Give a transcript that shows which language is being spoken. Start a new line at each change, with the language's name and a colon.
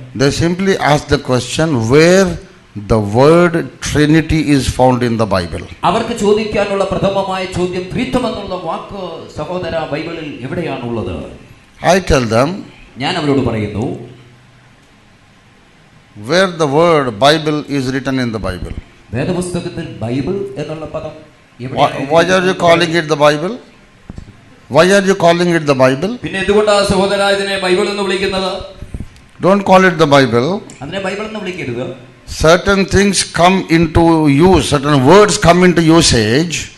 English: They simply ask the question where the word Trinity is found in the Bible.
Malayalam: അവർക്ക് ചോദിക്കാനുള്ള പ്രഥമമായ ചോദ്യം ത്രിത്വം എന്നുള്ള വാക്ക് സഹോദര ബൈബിളിൽ എവിടെയാണുള്ളത്?
English: I tell them,
Malayalam: ഞാൻ അവരോട് പറയുന്നു,
English: where the word Bible is written in the Bible.
Malayalam: വേദപുസ്തകത്തിൽ ബൈബിൾ എന്നുള്ള പദം
English: Why are you calling it the Bible? Why are you calling it the Bible?
Malayalam: പിന്നെ എന്തുകൊണ്ടാണ് സഹോദര ഇതിനെ ബൈബിൾ എന്ന് വിളിക്കുന്നത്?
English: Don't call it the Bible.
Malayalam: അതിനെ ബൈബിൾ എന്ന് വിളിക്കരുത്.
English: Certain things come into use, certain words come into usage.